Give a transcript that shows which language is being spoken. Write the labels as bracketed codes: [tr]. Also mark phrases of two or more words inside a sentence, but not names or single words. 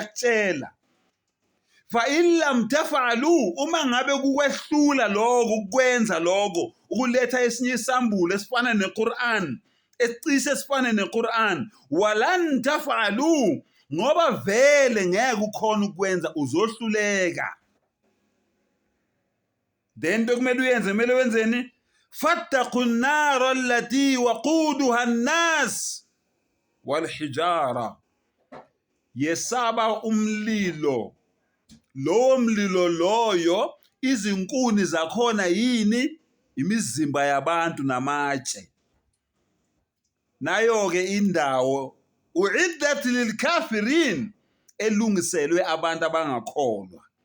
[zu] Yezwe uyakutshela, [ar] فإن لم تفعلوا, [zu] uma ngabe kukwehlula lokho ukwenza lokho ukuletha esinye isambulo esifana neQuran, esicishe esifana neQuran, [ar] ولن تفعلوا, [zu] ngoba vele ngeke ukhona ukwenza, uzohluleka. Then kumele uyenze, kumele wenzeni? [ar] فاتقوا النار التي وقودها الناس والحجارة, [zu] yesaba umlilo, lowo mlilo loyo izinkuni zakhona yini? Imizimba yabantu namatshe. Nayo ke indawo [ar] أعدت للكافرين, [zu] elungiselwe abantu abangakholwa.